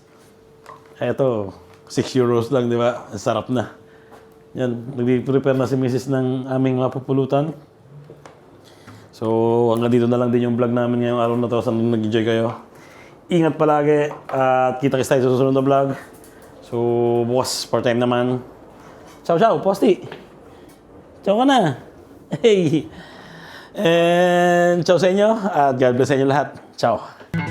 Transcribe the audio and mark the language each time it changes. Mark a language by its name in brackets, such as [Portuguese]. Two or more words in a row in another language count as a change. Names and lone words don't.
[Filipino] Eto, 6 euros lang, di ba? Sarap na. Yan, nag-prepare na si Mrs. ng aming mapupulutan. So, hanggang dito na lang din yung vlog namin ngayong araw na to. Sana nag-enjoy kayo. Ingat palagi at kita-kits tayo sa susunod na vlog. So, bukas, part-time naman. Ciao, Posti! Ciao ka na! Hey! And ciao sa inyo at [English] God bless [Filipino] sa inyo lahat. Ciao!